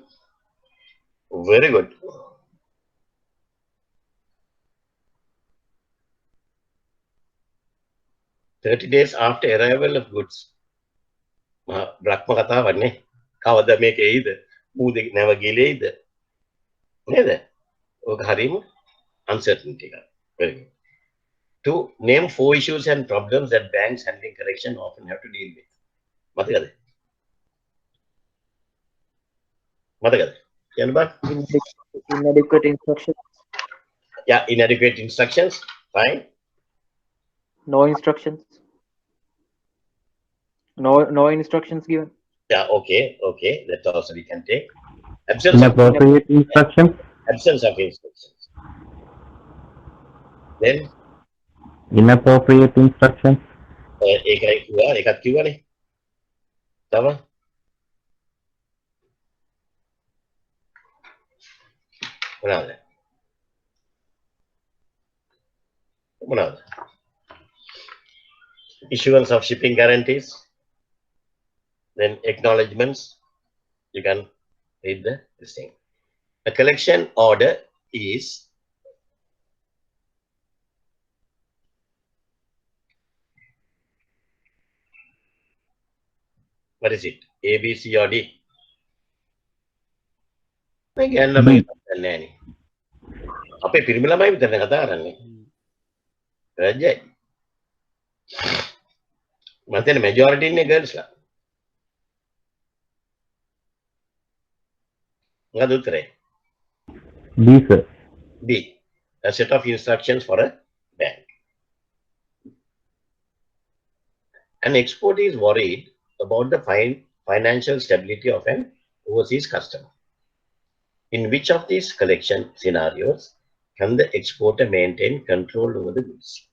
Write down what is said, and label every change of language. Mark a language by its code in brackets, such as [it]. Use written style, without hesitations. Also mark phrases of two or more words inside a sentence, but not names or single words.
[en] Very good. "30 days after arrival of goods." [si] බ්‍රහ්ම කතාවන්නේ කවද මේක එයිද ඌද නැව ගිලෙයිද නේද? ඔක හරීම uncertainty එක. [en] Very good. 2. Name 4 issues and problems that banks handling collection often have to deal with. [si] මතකද? මතකද? කියන්න බෑ. [en] Inadequate instructions. Yeah, inadequate instructions. Fine. No instructions. No instructions given. Yeah, okay. That also we can take. Absence of Instructions. absence of instructions. Then Inappropriate instructions. [si] ඒකයි කිව්වා ඒකත් කිව්වනේ. තව මොනවාද? [en] Issuance of shipping guarantees. Then acknowledgements. You can read this thing. A collection order is what is it? A, B, C or D? [si] මේක යන්න මම දන්නේ නෑනේ. අපේ පිරිමි ළමයි විතරනේ කතා කරන්නේ. රජයි. මම හිතන්නේ majority ඉන්නේ girls ලා. මොකද උත්තරේ? [en] B, sir. B. A set of instructions for a bank. An exporter is worried about the financial stability of an overseas customer. In which of these collection scenarios can the exporter maintain control over the goods?